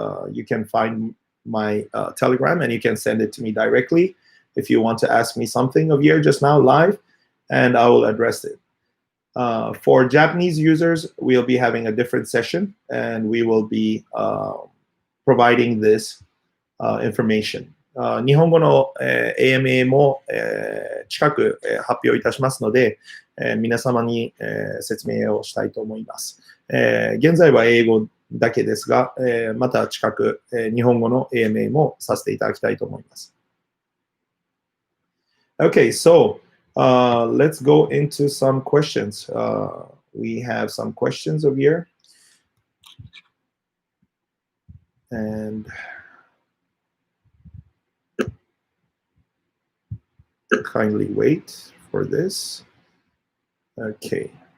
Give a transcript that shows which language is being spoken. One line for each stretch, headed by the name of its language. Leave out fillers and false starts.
English: You can find my Telegram, and you can send it to me directly if you want to ask me something of here just now live, and I will address it. For Japanese users, we'll be having a different session, and we will be providing this information.
Japanese: 日本語の、AMA も、近く、発表いたしますので、皆様に、説明をしたいと思います。現在は英語だけですが、また近く、日本語の AMA もさせていただきたいと思います。
English: Okay, so let's go into some questions. We have some questions over here. And kindly wait for this. Okay.